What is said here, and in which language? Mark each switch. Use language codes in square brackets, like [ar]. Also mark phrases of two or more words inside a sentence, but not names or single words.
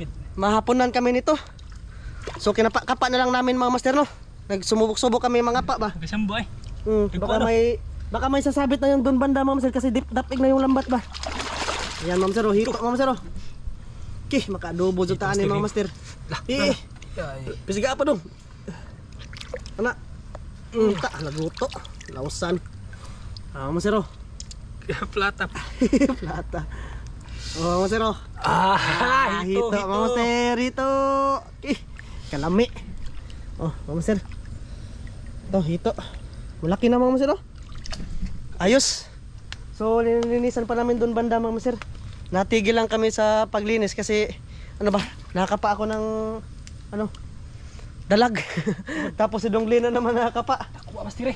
[tl] Mahaponan kami nito. So kinapa na lang namin mga master no. Nagsumubok-subok kami mga pa ba. [ceb] Kasambo ay. [tl] Baka may sasabit na yung doon banda ma'am sir kasi dapig na yung lambat ba. Ayan ma'am sir, oh, hito ma'am sir. Oh. [ceb] Makadobo jud taan ni mga master. Pisiga pa dong. Ana. Laguto. Lausan. Ma'am sir. Oh. Plata. Plata. Oh, ma'am sir. Oh. Hito. Ma'am sir, hito. Kalami. [tl] Oh, mama sir. Ito, hito. Malaki na mama sir, oh. Ayos. So, lininisan pa namin doon banda mama sir. Natigil lang kami sa paglinis kasi ano ba, nakakapa ako ng dalag. Tapos si Donglin na naman nakakapa. [ceb] Kuha mas dire.